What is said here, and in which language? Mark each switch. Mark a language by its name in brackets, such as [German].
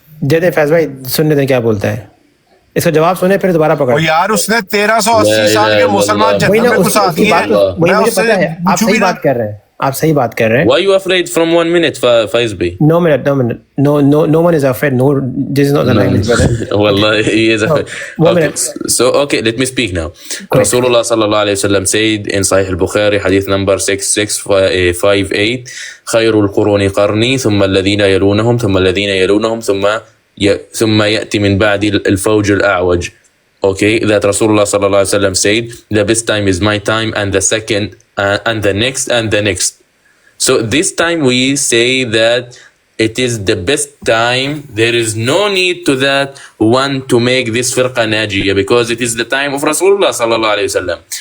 [Urdu] دے دیں فیض بھائی, سننے دیں کیا بولتا ہے. اس کا جواب سنیں پھر دوبارہ پکڑ. اور یار اس نے 1380 سال کے مسلمان وہی نا جنت میں اس گھسا کی دیے. بات, وہی مجھے پتا ہے. آپ صحیح بات کر رہے ہیں. [English] Why you afraid from 1 minute, Faiz Bey? No minute. No one is afraid. No, this is not the language, brother. Wallah, he is afraid. 1 minute. So, let me speak now. Rasulullah sallallahu alayhi wa sallam said in Sahih al-Bukhari, hadith number 6658, [Arabic] خير القرون قرني ثم الذين يلونهم ثم الذين يلونهم ثم يأتي من بعد الفوج الأعوج. [English] Okay, that Rasulullah sallallahu alaihi wasallam said, the best time is my time, and the second, and the next. So this time we say that it is the best time. There is no need to that one to make this firqa najiyah, because it is the time of Rasulullah sallallahu alaihi wasallam.